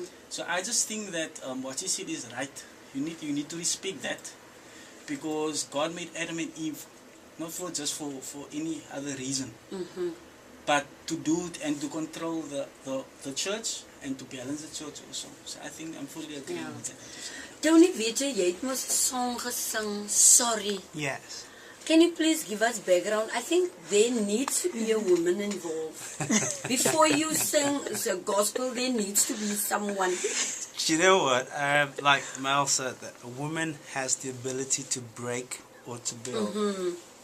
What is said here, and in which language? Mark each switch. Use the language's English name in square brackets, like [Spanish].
[English] So I just think that what she said is right. You need to respect that, because God made Adam and Eve not just for any other reason, but to do it and to control the church and to balance the church also. So I think I'm fully agreeing with that. [Afrikaans] Tony, weet jy het mos 'n song gesing, Sorry. [English] Yes. Can you please give us background? I think there needs to be a woman involved. Before you sing the gospel, there needs to be someone. You know what? Like Mel said, that a woman has the ability to break or to build.